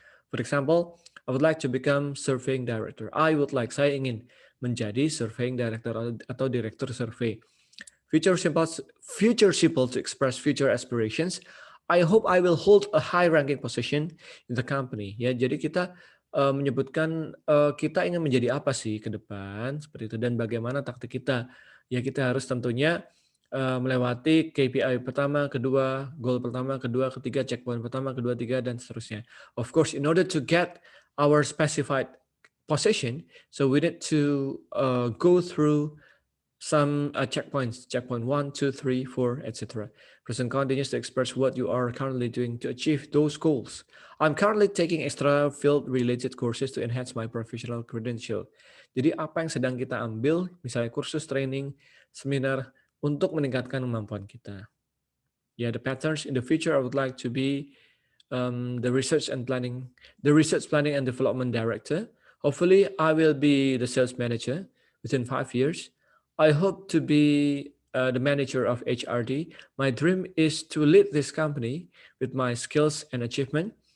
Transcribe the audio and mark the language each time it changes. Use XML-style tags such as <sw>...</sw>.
<en>For example, I would like to become surveying director. I would like,</en> <id>saya ingin menjadi surveying director atau direktur survei.</id> <en>Future simple to express future aspirations. I hope I will hold a high ranking position in the company.</en> <id>Ya, jadi kita menyebutkan kita ingin menjadi apa sih ke depan, seperti itu, dan bagaimana taktik kita. Ya, kita harus tentunya melewati KPI pertama, kedua, goal pertama, kedua, ketiga, checkpoint pertama, kedua, tiga, dan seterusnya.</id> <en>Of course, in order to get our specified position, so we need to go through some checkpoints, checkpoint 1, 2, 3, 4, etc. Present continues to express what you are currently doing to achieve those goals. I'm currently taking extra field-related courses to enhance my professional credential.</en> <id>Jadi apa yang sedang kita ambil, misalnya kursus training, seminar, untuk meningkatkan kemampuan kita.</id> <en>Yeah, the patterns in the future, I would like to be the research planning and development director. Hopefully, I will be the sales manager within 5 years. I hope to be the manager of HRD. My dream is to lead this company with my skills and achievement.</en>